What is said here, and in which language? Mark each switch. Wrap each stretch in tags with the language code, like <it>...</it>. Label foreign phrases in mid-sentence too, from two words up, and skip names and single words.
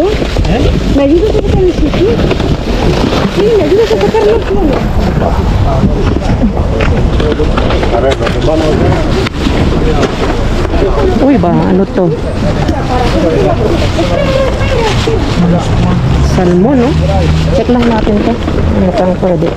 <es>Me dijo que sacar el sushi. Sí, me dijo que sacar los planos.</es> <tl>Uy ba, ano to? Salmon, no? Check lang natin to. Ano pang pwede pa?</tl>